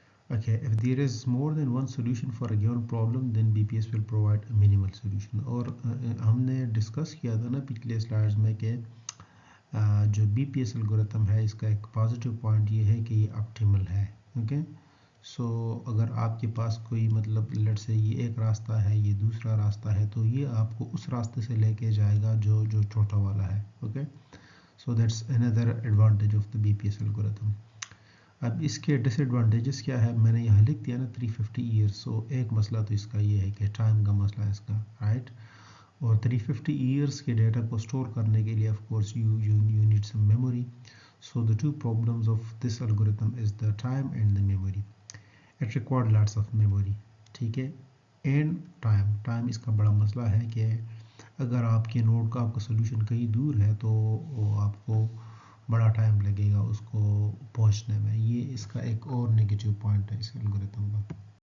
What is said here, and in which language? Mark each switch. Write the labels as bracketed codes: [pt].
[en] Okay, if there is more than one solution for a given problem, then BPS will provide a minimal solution. [ur] اور ہم نے discuss کیا تھا نا پچھلے سلائڈز میں کہ جو بی پی ایس الگورتھم ہے اس کا ایک پازیٹیو پوائنٹ یہ ہے کہ یہ آپٹیمل ہے. اوکے، سو اگر آپ کے پاس کوئی مطلب لیٹ سے یہ ایک راستہ ہے، یہ دوسرا راستہ ہے، تو یہ آپ کو اس راستے سے لے کے جائے گا جو چھوٹا والا ہے. [en] Okay, so that's another advantage of the BPS algorithm. [ur] اب اس کے ڈس ایڈوانٹیجز کیا ہے؟ میں نے یہاں لکھ دیا نا 350 ایئرس. سو ایک مسئلہ تو اس کا یہ ہے کہ ٹائم کا مسئلہ ہے اس کا، رائٹ. اور 350 ایئرس کے ڈیٹا کو اسٹور کرنے کے لیے [en] Of course you need some memory. So the two problems of this algorithm is the time and the memory. It required lots of memory. [ur] ٹھیک ہے، اینڈ ٹائم اس کا بڑا مسئلہ ہے کہ اگر آپ کے نوڈ کا آپ کا سولوشن کہیں دور ہے تو آپ کو بڑا ٹائم لگے گا اس کو پہنچنے میں. یہ اس کا ایک اور نگیٹو پوائنٹ ہے اس الگورتھم کا.